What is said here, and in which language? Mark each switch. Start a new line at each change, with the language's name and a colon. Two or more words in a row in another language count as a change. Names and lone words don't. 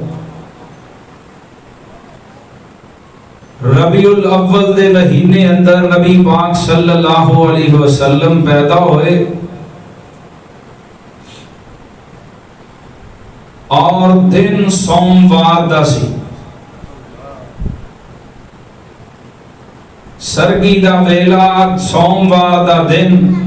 Punjabi: ربیع الاول دے مہینے اندر نبی پاک
Arabic: صلى الله عليه وسلم
Punjabi: پیدا ہوئے اور دن سوموار دا سی. सरगी दा वेला सोमवार दा दिन।